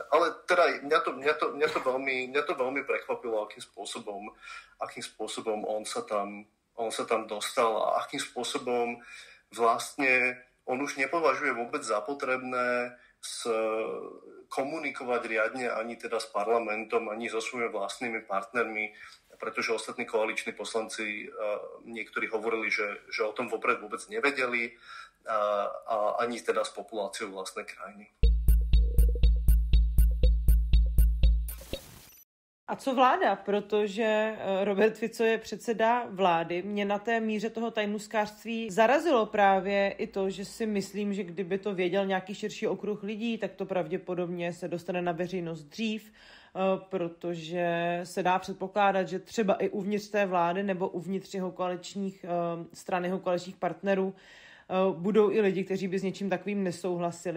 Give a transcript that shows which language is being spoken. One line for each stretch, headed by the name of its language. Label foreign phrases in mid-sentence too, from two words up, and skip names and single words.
Slovak: Ale teda mňa to veľmi prekvapilo, akým spôsobom on sa tam dostal a akým spôsobom vlastne on už nepovažuje vôbec za potrebné komunikovať riadne ani teda s parlamentom, ani so svojimi vlastnými partnermi, pretože ostatní koaliční poslanci niektorí hovorili, že o tom vopred vôbec nevedeli a ani teda s populáciou vlastnej krajiny.
Czech: A co vláda? Protože Robert Fico je předseda vlády. Mě na té míře toho tajnůstkářství zarazilo právě i to, že si myslím, že kdyby to věděl nějaký širší okruh lidí, tak to pravděpodobně se dostane na veřejnost dřív, protože se dá předpokládat, že třeba i uvnitř té vlády nebo uvnitř jeho koaličních stran, jeho koaličních partnerů budou i lidi, kteří by s něčím takovým nesouhlasili.